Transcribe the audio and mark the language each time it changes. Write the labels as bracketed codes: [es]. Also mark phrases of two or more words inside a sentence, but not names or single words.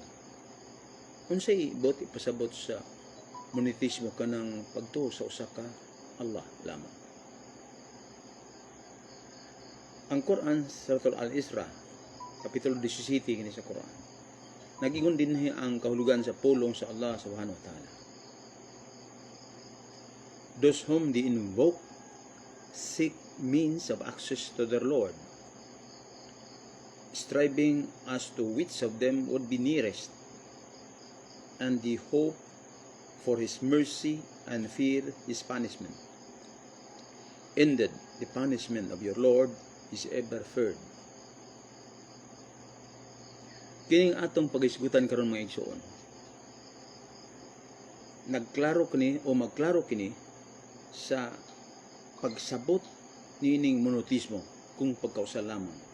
[ceb] Unsay ibot ipasabot sa monotheismo kanang pagtuo sa usa ka Allah lamang? Ang Quran, Suratul Al-Isra, kapitulo 17 kini sa Quran, nagingon din ang kahulugan sa pulong sa [ar] الله سبحانه وتعالى. [en] Those whom they invoke seek means of access to their Lord, striving as to which of them would be nearest, and they hope for His mercy and fear His punishment. Indeed, the punishment of your Lord is ever feared. [ceb] Kining atong pag-isgutan karon mga igsoon, magklaro kini sa pagsabot nining monotheismo kung pagkausa lamang.